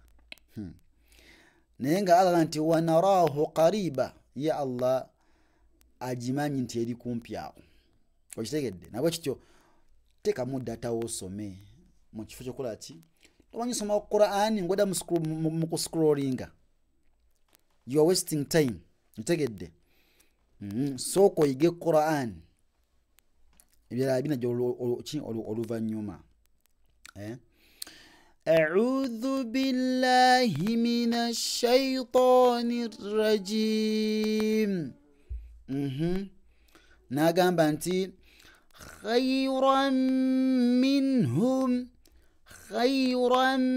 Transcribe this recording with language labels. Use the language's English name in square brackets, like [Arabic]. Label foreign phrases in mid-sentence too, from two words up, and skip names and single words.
[Ganda] Naye nga Allah nti [Arabic] ونراه قريبا, [Ganda] ya Allah agimanyi nti eri kumpi awo. Okitegedde? Nabwe kityo tekamu data osome mu kifo kyokola ki tomanyi soma Qur'an ngoda mu kuscrollinga, [English] you are wasting time. [Ganda] Okitegedde? Soko yige Qur'an ebirala bina oluvannyuma. [Arabic] أعوذ بالله من الشيطان الرجيم. ناقام بانتي خيرا منهم خيرا